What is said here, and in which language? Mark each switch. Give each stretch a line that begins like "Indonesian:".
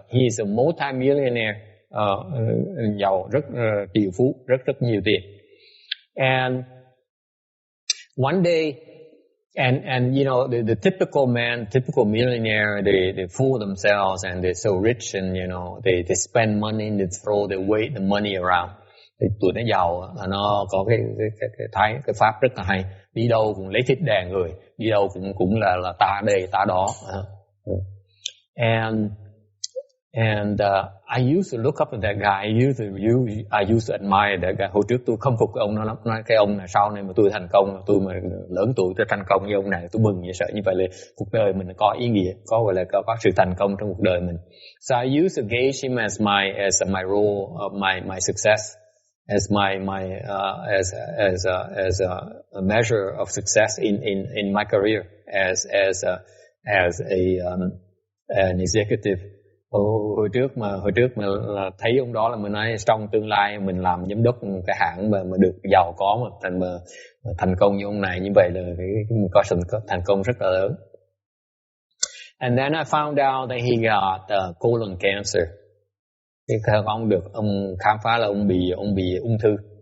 English: He is a multi-millionaire,
Vietnamese: giàu rất triệu phú, rất nhiều tiền.
English: And one day, and you know, the typical millionaire, they fool themselves and they're so rich, and you know, they spend money and they throw the money around.
Vietnamese: Thì tụi nó giàu, nó có cái pháp rất là hay, đi đâu cũng lấy thịt đè người, đi đâu cũng là ta đây ta đó.
English: And I used to look up at that guy. I used to admire that guy.
Vietnamese: Hồi trước tôi khâm phục cái ông nó lắm. Nói cái ông này sau này mà tôi thành công, tôi mà lớn tuổi tôi thành công như ông này, tôi mừng như sợ. Như vậy là cuộc đời mình có ý nghĩa, gọi là có sự thành công trong cuộc đời mình.
English: So I used to gauge him as my role, my success, as a measure of success in my career as an executive.
Vietnamese: Hồi trước mà thấy ông đó là mình nói trong tương lai mình làm giám đốc cái hãng mà được giàu có mà thành công như ông này, như vậy là có sự thành công rất là lớn.
English: And then I found out that he got colon cancer.
Vietnamese: Thì ông khám phá là ông bị ung thư.